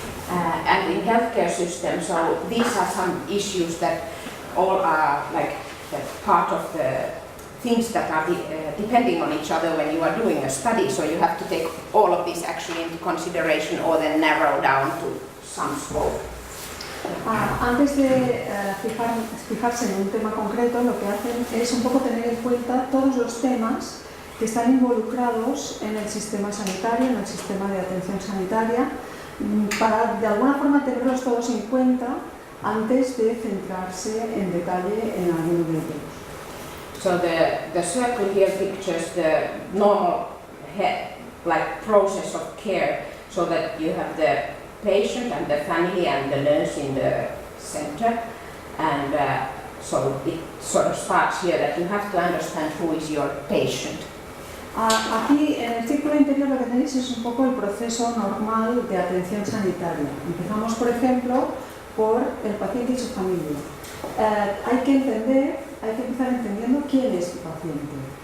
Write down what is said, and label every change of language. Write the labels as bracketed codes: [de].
[en] And in healthcare systems, so these are some issues that all are like part of the things that are depending on each other when you are doing a study. So you have to take all of this actually into consideration or then narrow down to some scope. [es] Antes de fijarse en un tema concreto, lo que hacen es un poco tener en cuenta todos los temas que están involucrados en el sistema sanitario, en el sistema de atención sanitaria, para de alguna forma tenerlos todos en cuenta antes de centrarse en detalle en alguno de ellos. [en] So the circle here pictures the normal process of care, so that you have the patient and the family and the nurse in the center, and so it sort of starts here that you have to understand who is your patient. [es] Aquí en el círculo interior lo que tenéis es un poco el proceso normal de atención sanitaria. Empezamos, por ejemplo, por el paciente y su familia. Hay que empezar entendiendo quién es el paciente.